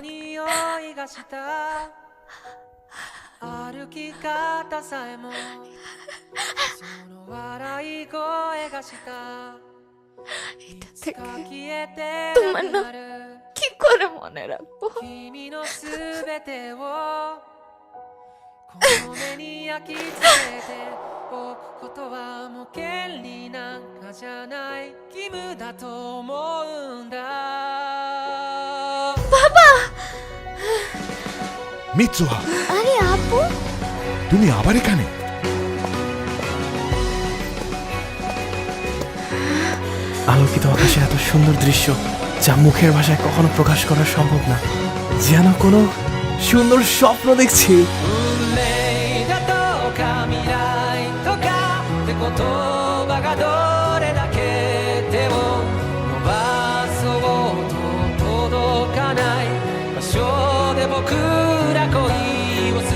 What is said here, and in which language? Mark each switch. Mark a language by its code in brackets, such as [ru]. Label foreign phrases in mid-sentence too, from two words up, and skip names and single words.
[ja] 匂いがした歩き方さえもその笑い声がしたいつか消えてなくなる [bn] কি করে মনে রাখবো? [ja] 君のすべてをこの目に焼き付けておくことはもう権利なんかじゃない義務だと思うんだ [bn] বাবা! মিৎসুহা, আরে আপু, তুমি আবার এখানে? আলোকিত আকাশে এত সুন্দর দৃশ্য যা মুখের ভাষায় কখনো প্রকাশ করা সম্ভব না। যেন কোনো সুন্দর স্বপ্ন দেখছি। [ja] だとか未来とかって言葉がどれだけ手を伸ばそうと届かない場所で僕ら恋をする